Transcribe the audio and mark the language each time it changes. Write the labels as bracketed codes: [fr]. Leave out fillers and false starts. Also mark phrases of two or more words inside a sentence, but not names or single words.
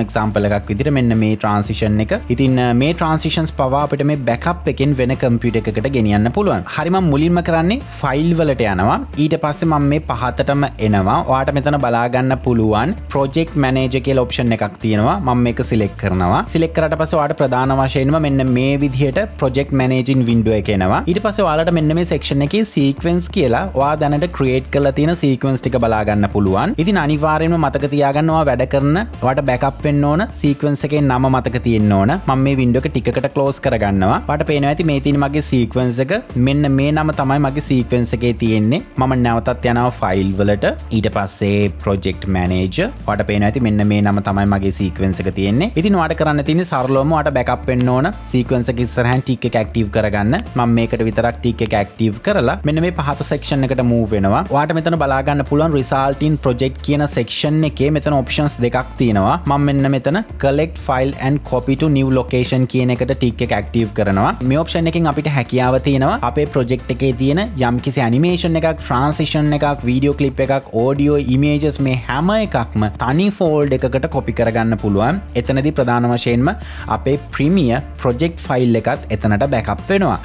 [si] example එකක් විදිහට මෙන්න මේ transition එක. ඉතින් මේ transitions පවා අපිට මේ backup එකෙන් වෙන computer එකකට ගෙනියන්න පුළුවන්. හරි මම මුලින්ම කරන්නේ file වලට යනවා. ඊට පස්සේ මම මේ පහතටම එනවා. ඔයාලට මෙතන බලා ගන්න පුළුවන් [en] project manager [si] කියලා option එකක් තියෙනවා. මම මේක select කරනවා. select කරාට පස්සේ ඔයාලට ප්‍රධාන වශයෙන්ම මෙන්න මේ විදිහට [en] project managing window [si] එක එනවා. ඊට පස්සේ ඔයාලට මෙන්න මේ section එකේ sequence කියලා ඔයා දැනට create කරලා තියෙන sequence ටික බලා ගන්න පුළුවන්. ඉතින් අනිවාර්යයෙන්ම මතක තියාගන්න ඔයා වැඩ කරන ඔයාලට backup වෙන්න ඕන sequence එකේ නම මතක තියෙන්න ඕන. මම මේ window එක ටිකකට close කරගන්නවා. ඔයාලට පේනවා ඇති මේ තියෙන මගේ sequence එක. මෙන්න මේ නම තමයි මගේ sequence එකේ තියෙන්නේ. මම නැවතත් යනවා file වලට. ඊට පස්සේ [en] project manager. [si] ඔයාලට පේනවා ඇති මෙන්න මේ නම තමයි මගේ sequence එක තියෙන්නේ. ඉතින් ඔයාලට කරන්න තියෙන්නේ සරලවම ඔයාලට backup වෙන්න ඕන sequence එක ඉස්සරහින් tick එක active කරගන්න. මම මේකට විතරක් tick එක active කරලා මෙන්න මේ පහත section එකට move වෙනවා. ඔයාලට මෙතන බලා ගන්න පුළුවන් [en] result in project [si] කියන section එකේ මෙතන options දෙකක් තියෙනවා. මම මෙන්න මෙතන [en] collect file and copy to new location [si] කියන එකට tick එක active කරනවා. මේ option එකෙන් අපිට හැකියාව තියෙනවා අපේ project එකේ තියෙන යම්කිසි animation එකක්, transition එකක්, [en] video clip [si] එකක්, audio, images මේ හැම එකක්ම තනි folder එකකට copy කරගන්න පුළුවන්. එතනදී ප්‍රධාන වශයෙන්ම අපේ Premiere [en] project file [si] එකත් එතනට backup වෙනවා.